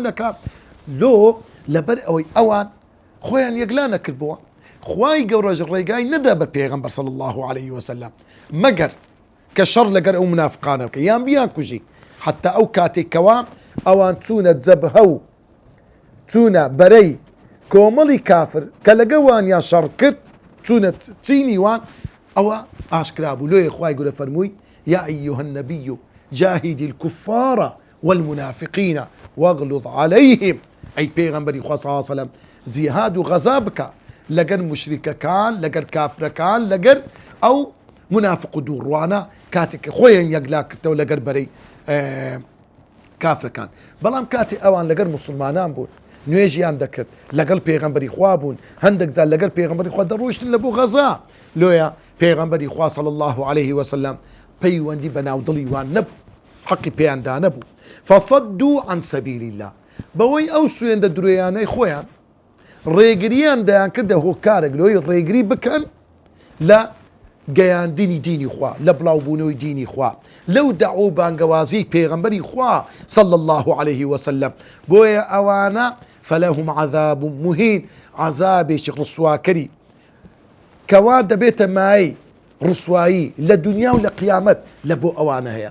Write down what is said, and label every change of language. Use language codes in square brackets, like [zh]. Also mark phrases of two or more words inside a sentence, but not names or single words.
[ckb] نەکا لۆ لەبەر ئەوەی ئەوان خۆیان یەکلا نەکردبووە خوای گەورەش ڕێگای نەدا بە پێغەمبەر [ar] صلی الله عليه وسلم [ckb] مەگەر کە شەڕ لەگەر ئەو منافقانە بکە یان بیان کوژی حتا ئەو کاتێکەوە ئەوان چوونە جەبهە و چوونە بەرەی کۆمەڵی کافر کە لەگەڵ وانیان شەڕ کرد چونە چینی وان ئەوە ئاشکرا بوو. لۆیە خوای گەورە فەرمووی [ar] یا ئەیها النبی جاهد الكفار والمنافقين واغلظ عليهم. [ckb] ئەی پێغەمبەری خوا [ar] صلی الله علیه وسلم [ckb] جیهاد و غەزا بکە لەگەر مشریکەکان لەگەر کافرەکان لەگەر ئەو منافق و دووڕوانە کاتێک خۆیان یەکلا کردەوە لەگەر بەرەی کافرەکان. بەڵام کاتێ ئەوان لەگەر مسلمانان بوون نوێژیان دەکرد لەگەڵ پێغەمبەری خوا بوون هەندێک جار لەگەر پێغەمبەری خوا دەڕۆیشتن لە بۆ غەزا. لۆیە پێغەمبەری خوا [ar] صلی الله عليه وسلم [ckb] پەیوەندی بە ناودڵی وان نەبوو حەقی پێیاندا نەبوو. [ar] فصدوا عن سبيل الله [ckb] بەوەی ئەو سوێندە درێیانەی خۆیان ڕێگریان دەیان کردە هۆکارێک لۆی ڕێگری بکەن لە گەیاندنی دینی خوا لە بڵاوبوونەوەی دینی خوا لەو دەعوە و بانگەوازی پێغەمبەری خوا [ar] صلی الله عليه وسلم. [ckb] بۆیە ئەوانە [ar] فلهم عذاب مهین [ckb] عذابێکی ڕسواکەری کەوا دەبێتە مای ڕسوایی لە دنیا و لە قیامەت لە بۆ ئەوانە هەیە.